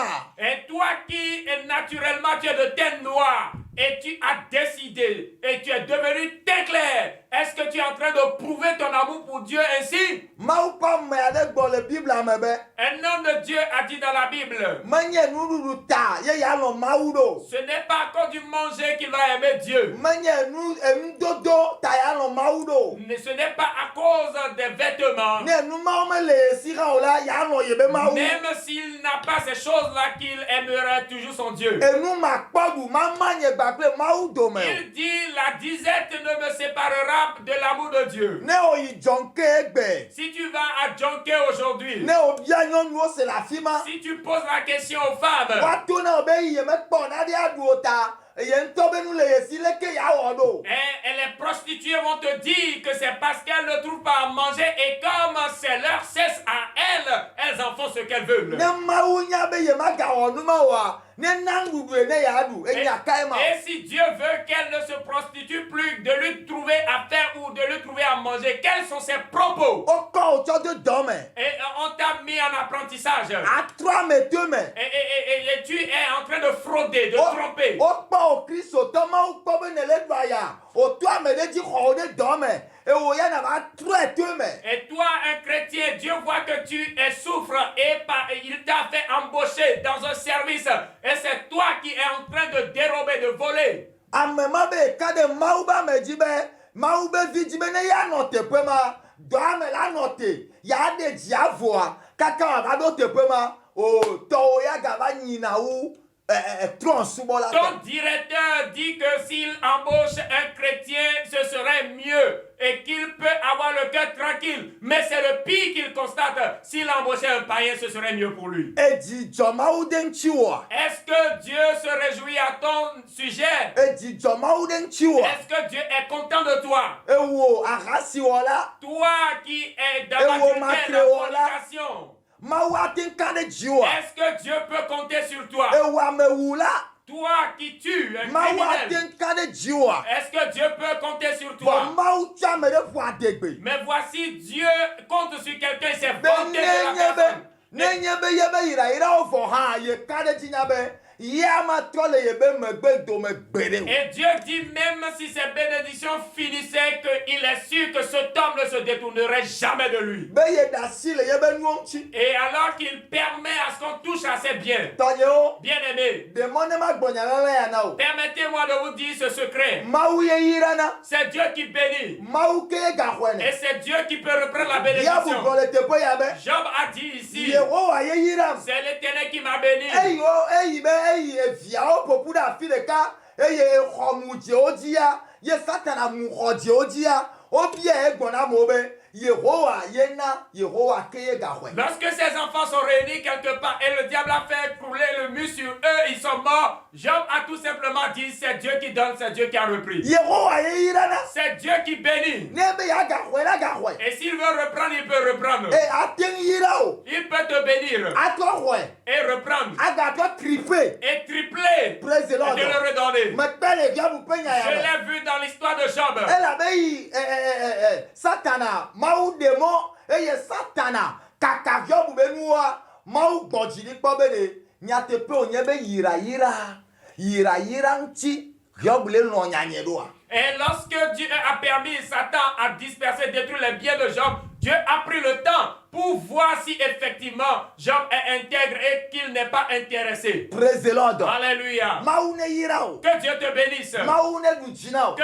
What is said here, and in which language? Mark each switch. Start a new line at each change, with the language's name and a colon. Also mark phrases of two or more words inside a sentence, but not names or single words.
French: Et toi qui naturellement tu es de teinte noire et tu as décidé et tu es devenu teint clair, est-ce que tu es en train de prouver ton amour pour Dieu ainsi?
Ewe: Mawu ƒe ame aɖe gbɔ le Biblia me be.
French: Un homme de Dieu a dit dans la Bible,
Ewe: Menye nuɖuɖu ta ye ya lɔ Mawu ɖo.
French: ce n'est pas à cause du manger qu'il va aimer Dieu.
Ewe: Menye nudodo ta ya lɔ Mawu ɖo.
French: Mais ce n'est pas à cause des vêtements.
Ewe: Ne nu mawo me le esi hã o la ya lɔ ye be Mawu.
French: Même s'il n'a pas ces choses-là, qu'il aimerait toujours son Dieu.
Ewe: Enu ma kpɔ du ma nye gba kple Mawu dome o.
French: Il dit, la disette ne me séparera de l'amour de Dieu.
Ewe: Ne o yi dzɔnke egbe.
French: Si tu vas à Jonké aujourd'hui,
Ewe: Ne o bia nyɔnuwo se le afi ma.
French: si tu poses la question aux femmes,
Ewe: Woato na o be ye mekpɔ naɖe aɖu o ta ye ŋutɔ be nu le ye si leke ya wɔ ɖo.
French: et les prostituées vont te dire que c'est parce qu'elles ne trouvent pas à manger et comme c'est leur cesse à elles en font ce qu'elles veulent.
Ewe: Ne Mawu nya be ye magawɔ nu ma oa, ne na nuɖuɖue ne yeaɖu enya kae ma.
French: Et si Dieu veut qu'elle ne se prostitue plus, de lui trouver à faire ou de lui trouver à manger, quels sont ses propos?
Ewe: Wokɔ o tsɔ de dɔ me.
French: Et on t'a mis en apprentissage.
Ewe: Atrɔ ame to me.
French: Et tu es en train de frauder, de tromper.
Ewe: Wokpɔ o Kristotɔ Mawu kpɔ be ne le ɖu aya. O to ame ɖe dzi xɔ o ɖe dɔ me. Et o ya na va trɔe to me.
French: Et toi, un chrétien, Dieu voit que tu es souffre et il t'a fait embaucher dans un service. Et c'est toi qui es en train de dérober, de voler.
Ewe: Ame ma be ka ɖe Mawu be ame dzi be Mawu be vi dzi be ne ya nɔ teƒe ma, dɔame la nɔ te, ya ɖe dzia voa, kaka wòava ɖo teƒe ma, o tɔwo ya gava nyina wu trɔ̃subɔla.
French: Ton directeur dit que s'il embauche un chrétien, ce serait mieux et qu'il peut avoir le cœur tranquille. Mais c'est le pire qu'il constate. S'il embauchait un païen, ce serait mieux pour lui.
Ewe: Edzidzɔ Mawu ɖe ŋuti woa?
French: Est-ce que Dieu se réjouit à ton sujet?
Ewe: Edzidzɔ Mawu ɖe ŋuti woa?
French: Est-ce que Dieu est content de toi?
Ewe: Ewo ahasiwɔla.
French: Toi qui es dans la fornication.
Ewe: Mawu ate ŋu ka ɖe dziwoa?
French: Est-ce que Dieu peut compter sur toi?
Ewe: Ewo amewula.
French: Toi qui tues un
Ewe: mawu
French: criminel,
Ewe: ate ka ɖe dziwoa
French: est-ce que Dieu peut compter sur
Ewe: vɔ
French: toi?
Ewe: mawu tsɔ ame ɖe ƒo adegbe
French: Mais voici, Dieu compte sur quelqu'un, il s'est
Ewe: be
French: vanté de la personne.
Ewe: nenye be ye be yirayirawo vɔ hã ye ka ɖe dzi nya be ya matrɔ le ye be megbe dome gbeɖe o.
French: Et Dieu dit, même si ces bénédictions finissaient, qu'il est sûr que cet homme ne se détournerait jamais de lui.
Ewe: be ye ɖe asi le ye be nuwo ŋuti.
French: Et alors qu'il permet à ce qu'on touche à ses biens.
Ewe: Tɔnyewo
French: Bien-aimés,
Ewe: ɖemɔ ne ma gbɔnya lele ya na o.
French: permettez-moi de vous dire ce secret.
Ewe: Mawu ye yirana
French: C'est Dieu qui bénit.
Ewe: mawu ke ye gaxɔe
French: Et
Ewe: ne.
French: c'est Dieu qui peut reprendre la
Ewe: ya
French: bénédiction.
Ewe: bubɔ le teƒe ya be
French: Job a dit ici,
Ewe: yehowa ye yiram.
French: c'est l'Éternel qui m'a béni.
Ewe: eyi be eyi eviawo ƒoƒu ɖe afi ɖeka eye xɔ mu dzewo dzia ye satana mu xɔ dzewo dzia wobia egbɔna amewo be yehowa yena yehowa ke ye gaxɔe.
French: Lorsque ces enfants sont réunis quelque part et le diable a fait couler le mur sur eux, ils sont morts. Job a tout simplement dit, c'est Dieu qui donne, c'est Dieu qui a repris.
Ewe: yehowa ye yirana.
French: C'est Dieu qui bénit.
Ewe: ne be ya gaxɔe la gaxɔe.
French: Et s'il veut reprendre, il peut reprendre.
Ewe: ate ŋu yira o.
French: Il peut te bénir
Ewe: atrɔ xɔe.
French: et reprendre.
Ewe: agatɔ tripe.
French: Et tripler.
English: praise the
French: Et
English: lord.
French: de le redonner.
Ewe: mekpe le via mu pe nya
French: Je
Ewe: ya me.
French: l'ai vu dans l'histoire de Job.
Ewe: elabe yi satana mawu ɖe mɔ eye satana kaka viɔbu be nuwoa mawu gbɔ dzi ɖi kpɔ be ɖe nyateƒe wònye be yirayira ŋuti viɔbu le nɔ nyanye ɖoa.
French: Et lorsque Dieu a permis Satan à disperser, détruire les biens de Job, Dieu a pris le temps pour voir si effectivement Job est intègre et qu'il n'est pas intéressé.
English: praise the lord.
French: Alléluia.
Ewe: mawu ne yira o.
French: Que Dieu te bénisse.
Ewe: mawu ne ɖu dzi na o.